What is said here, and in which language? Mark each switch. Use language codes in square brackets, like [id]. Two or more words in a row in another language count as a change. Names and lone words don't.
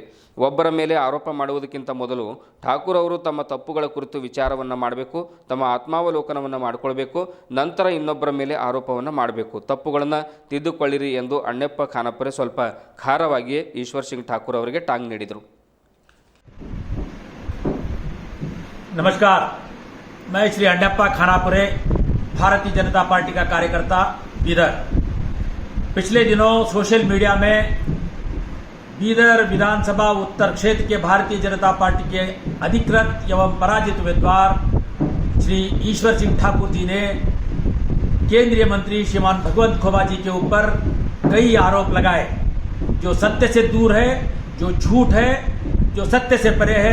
[kn] ಒಬ್ಬರ ಮೇಲೆ ಆರೋಪ ಮಾಡುವುದಕ್ಕಿಂತ ಮೊದಲು ಠಾಕೂರ್ ಅವರು ತಮ್ಮ ತಪ್ಪುಗಳ ಕುರಿತು ವಿಚಾರವನ್ನು ಮಾಡಬೇಕು, ತಮ್ಮ ಆತ್ಮಾವಲೋಕನವನ್ನು ಮಾಡಿಕೊಳ್ಬೇಕು, ನಂತರ ಇನ್ನೊಬ್ಬರ ಮೇಲೆ ಆರೋಪವನ್ನು ಮಾಡಬೇಕು. ತಪ್ಪುಗಳನ್ನು ತಿದ್ದುಕೊಳ್ಳಿರಿ ಎಂದು ಅಣ್ಣಪ್ಪ ಖಾನಾಪುರೆ ಸ್ವಲ್ಪ ಖಾರವಾಗಿಯೇ ಈಶ್ವರ್ ಸಿಂಗ್ ಠಾಕೂರ್ ಅವರಿಗೆ ಟಾಂಗ್ ನೀಡಿದರು. [hi] नमस्कार, मैं श्री अण्णप्पा खानापुरे, भारतीय जनता पार्टी का कार्यकर्ता बीदर। पिछले दिनों [en] social media [hi] में बीदर विधानसभा उत्तर क्षेत्र के भारतीय जनता पार्टी के अधिकृत एवं पराजित उम्मीदवार श्री ईश्वर सिंह ठाकुर जी ने केंद्रीय मंत्री श्रीमान भगवंत खोबा जी के ऊपर कई आरोप लगाए, जो सत्य से दूर है, जो झूठ है, जो सत्य से परे है।